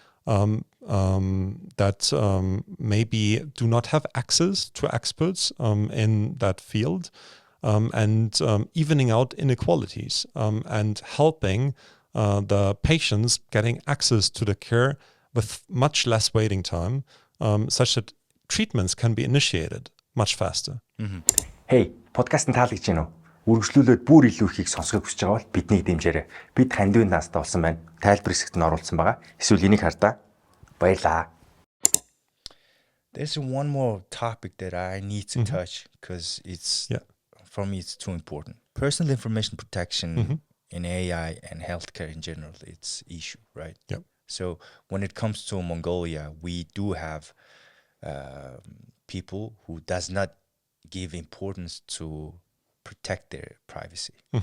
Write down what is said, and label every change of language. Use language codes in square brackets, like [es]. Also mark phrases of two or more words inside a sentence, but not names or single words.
[en] that maybe do not have access to experts in that field, and evening out inequalities and helping the patients getting access to the care with much less waiting time, such that treatments can be initiated much faster. [mn] Hey, подкастын таалагдж байна уу? Үргэлжлүүлээд бүр илүү ихийг сонсохыг хүсэж байгаа бол биднийг дэмжээрэй. Бид Хандивын наастаа болсон байна. Тайлбар хэсэгт нь оруулсан байгаа. Эсвэл энийг хардаа. Баярлаа. [en] There's one more topic that I need to touch because it's for me it's too important. Personal information protection in AI and healthcare in general, it's issue, right? Yep. So when it comes to Mongolia, we do have people who does not give importance to protect their privacy.